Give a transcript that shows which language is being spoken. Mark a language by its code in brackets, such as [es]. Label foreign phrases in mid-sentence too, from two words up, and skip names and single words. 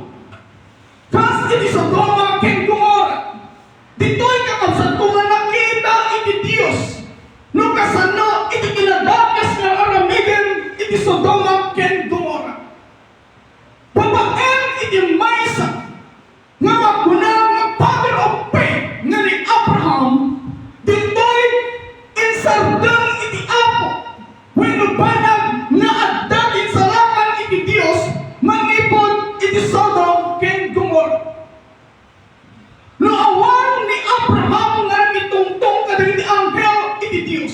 [ilo] Kas iti Sodoma ken Gomorra dito'y kakabsat ko nga nakita iti Dios no kasano iti kinadakas nga aramiden iti Sodoma ken Gomorra. Babaen iti maysa nga maguna nga [en] father of faith [ilo] nga ni Abraham dito'y insardeng iti Apo wenno banag nga addatin sa lakan iti Dios manipod iti Sodom ken Gomorra. No awan ni Abraham nga mitungtong kadagiti anghel iti Dios.